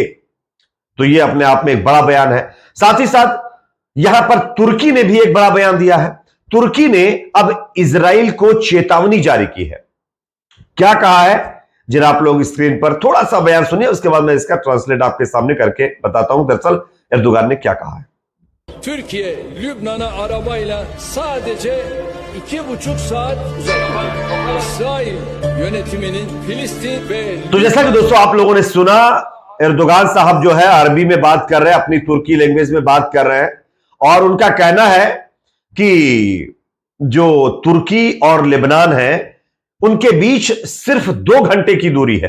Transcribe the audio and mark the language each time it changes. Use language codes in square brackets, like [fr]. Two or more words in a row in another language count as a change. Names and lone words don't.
[hi] तो ये अपने आप में एक बड़ा बयान है। साथ ही साथ यहां पर तुर्की ने भी एक बड़ा बयान दिया है। तुर्की ने अब इजराइल को चेतावनी जारी की है। क्या कहा है जरा आप लोग स्क्रीन पर थोड़ा सा बयान सुनिए, उसके बाद मैं इसका ट्रांसलेट आपके सामने करके बताता हूं दरअसल एर्दोगान ने क्या कहा है। [tr] Türkiye, Lübnan'a arabayla sadece 2,5 saat uzakta. İsrail yönetiminin Filistin ve [hi] तो जैसा कि दोस्तों आप लोगों ने सुना, एर्दोगान साहब जो है अरबी में बात कर रहे हैं, अपनी तुर्की लैंग्वेज में बात कर रहे हैं और उनका कहना है कि जो तुर्की और लेबनान है उनके बीच सिर्फ 2 घंटे की दूरी है।